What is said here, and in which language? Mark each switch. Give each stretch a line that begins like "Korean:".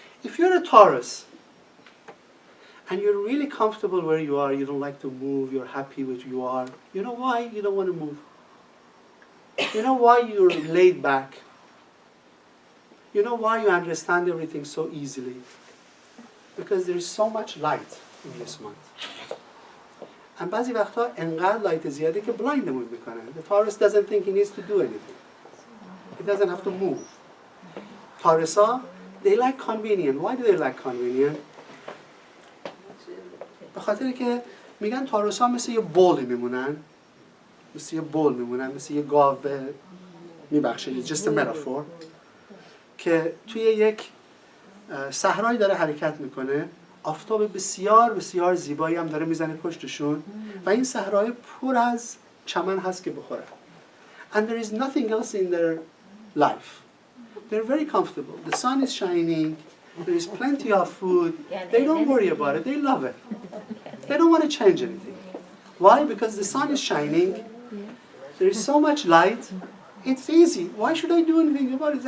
English: If you're a Taurus and you're really comfortable where you are, you don't like to move, you're happy with where you are, you know why you don't want to move? You know why you're laid back? You know why you understand everything so easily? Because there is so much light in this month.
Persian: And بعضی وقتا انقدر لایت زیاده که بلایندمون میکنه.
English: The Taurus doesn't think he needs to do anything. He doesn't have to move. Taurusa, they like convenient. Why do they like convenient?
Persian: به خاطر که میگن تاروسا مثل یه بول میمونن. مثل یه بول میمونن. مثل یه گاو میبخشید.
English: It's just a metaphor.
Persian: که توی یک صحرایی داره حرکت میکنه. آفتاب بسیار بسیار زیبایی هم داره میزنه پشتشون و این صحرای پر از چمن هست که بخوره.
English: And there is nothing else in their life. They're very comfortable. The sun is shining. There is plenty of food. They don't worry about it. They love it. They don't want to change anything. Why? Because the sun is shining. There is so much light. It's easy. Why should I do anything about it?